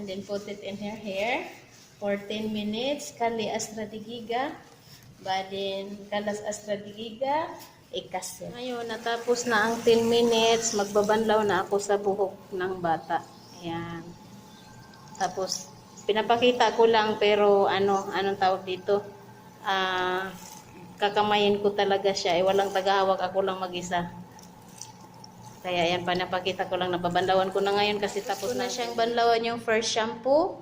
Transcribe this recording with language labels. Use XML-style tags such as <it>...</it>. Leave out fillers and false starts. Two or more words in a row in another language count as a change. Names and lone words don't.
<en>put it in her hair for 10 minutes. Kali astra digiga. Badin kalas astra digiga. Ikasin.</en> <tl>Ngayon, natapos na ang 10 minutes. Magbabanlaw na ako sa buhok ng bata. Ayan. Tapos, pinapakita ko lang pero anong tawag dito? Kakamayin ko talaga siya. Walang tagahawak, ako lang mag-isa. Kaya yan, panapakita ko lang, nababanlawan ko na ngayon kasi tapos na siyang banlawan yung</tl> <en>first shampoo.</en>